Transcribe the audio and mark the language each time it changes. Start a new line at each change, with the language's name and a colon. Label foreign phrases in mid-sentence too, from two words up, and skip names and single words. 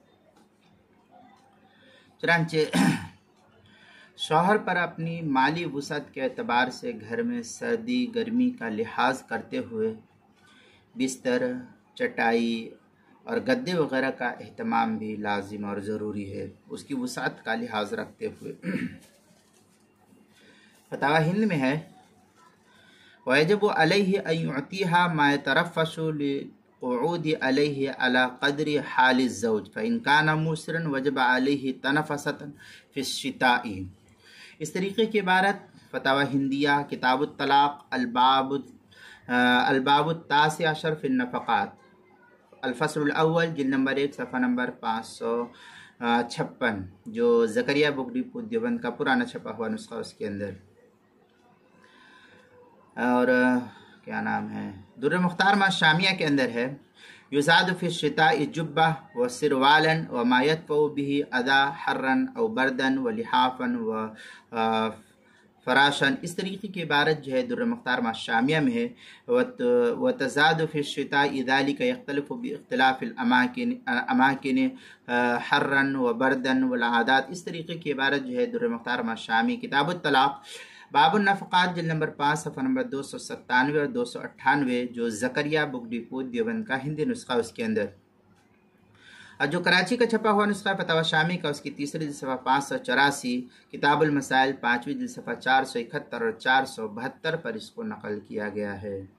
Urdu: چنانچہ شوہر پر اپنی مالی وسعت کے اعتبار سے گھر میں سردی گرمی کا لحاظ کرتے ہوئے بستر، چٹائی اور گدے وغیرہ کا اہتمام بھی لازم اور ضروری ہے، اس کی وسعت کا لحاظ رکھتے ہوئے۔ فتاوی ہند میں ہے
Arabic: وَيَجِبُ عَلَيْهِ أَن يُعْطِيهَا مَا يَتَرَفَّسُ لِلْقُعُودِ عَلَيْهِ عَلَى قَدْرِ حَالِ الزَّوْجِ فَإِنْ كَانَ مُوسِرًا وَجَبَ عَلَيْهِ تَنَفَّسَةً فِي الشِّتَاءِ۔
Urdu: اس طریقے کی عبارت فتاوی ہندیہ کتاب الطلاق الباب التاسع عشر فی النفقات، الفصل الاول، جلد نمبر 1، صفحہ نمبر 556، جو زکریا بک ڈپو دیوبند کا پرانا چھپا ہوا نسخہ اس کے اندر۔ اور کیا نام ہے،
Arabic: در مختار ما شامیہ
Urdu: کے اندر ہے
Arabic: یزاد فی الشتاء جبہ و سروالا و ما یدفع به اذا حرا او بردا و لحافا و فراشن۔
Urdu: اس طریقے کی عبارت جو ہے در مختار ما شامیہ میں ہے
Arabic: وتزاد فی الشتاء ذلك یختلف باختلاف الاماکن حرا و بردا والعادات۔
Urdu: اس طریقے کی عبارت جو ہے در مختار ما شامی کتاب الطلاق باب النفقات، جلد نمبر 5، صفحہ نمبر 297 اور 298، جو زکریا بک ڈپو دیوبند کا ہندی نسخہ اس کے اندر۔ اور جو کراچی کا چھپا ہوا نسخہ فتاوی شامی کا اس کی تیسری جلد صفحہ 584، کتاب المسائل 5ویں جلد صفحہ 471 اور 472 پر اس کو نقل کیا گیا ہے۔